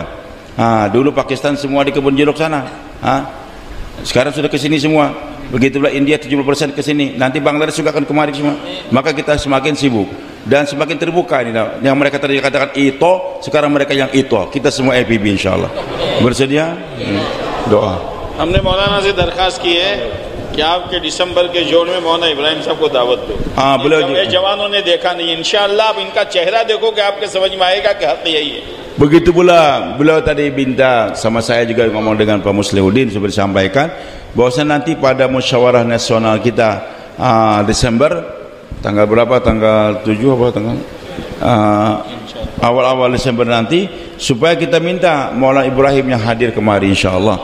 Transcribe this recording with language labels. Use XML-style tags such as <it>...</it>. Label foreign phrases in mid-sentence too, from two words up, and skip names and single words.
<ms>Dulu Pakistan semua di kebun jeruk sana, sekarang sudah ke sini semua. Begitulah India 70% ke sini, nanti Bangladesh juga akan kemari semua. Maka kita semakin sibuk dan semakin terbuka ini. Yang mereka tadi katakan ITO, sekarang mereka yang ITO. Kita semua APB insyaallah. Bersedia? Doa.</ms> <hi>हमने मौलाना से दरखास्त की है कि आपके दिसंबर के जोड़ में मौलाना इब्राहिम साहब को दावत दो. जवानों ने देखा नहीं, इंशाअल्लाह आप इनका चेहरा देखो कि आपके समझ में आएगा कि हक यही है.</hi> <id>Begitu pula beliau tadi minta sama saya juga ngomong dengan Pak Muslihuddin sudah disampaikan bahwasanya nanti pada musyawarah nasional kita Desember tanggal berapa, tanggal 7 apa tanggal awal-awal Desember nanti, supaya kita minta Maulana Ibrahim yang hadir kemari insyaallah.</id>